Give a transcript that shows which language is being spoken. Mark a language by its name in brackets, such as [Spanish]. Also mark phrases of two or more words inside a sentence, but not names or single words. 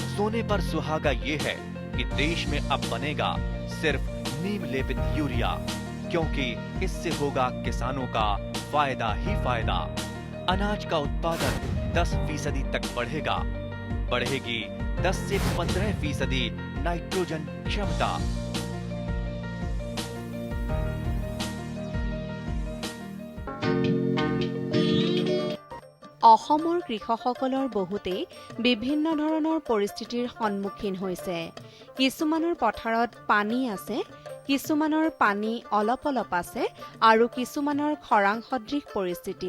[Hindi] सोने पर सुहागा ये है कि देश में अब बनेगा सिर्फ नीम लेपित यूरिया, क्योंकि इससे होगा किसानों का फायदा ही फायदा। अनाज का उत्पादन 10% तक बढ़ेगी 10 से 15% नाइट्रोजन क्षमता। [Assamese] অসমৰ কৃষকসকলৰ বহুতেই বিভিন্ন ধৰণৰ পৰিস্থিতিৰ সন্মুখীন হৈছে। কিছুমানৰ পথাৰত পানী আছে, কিছুমানৰ পানী অলপ অলপ আছে আৰু কিছুমানৰ খৰাং সদৃশ পৰিস্থিতি।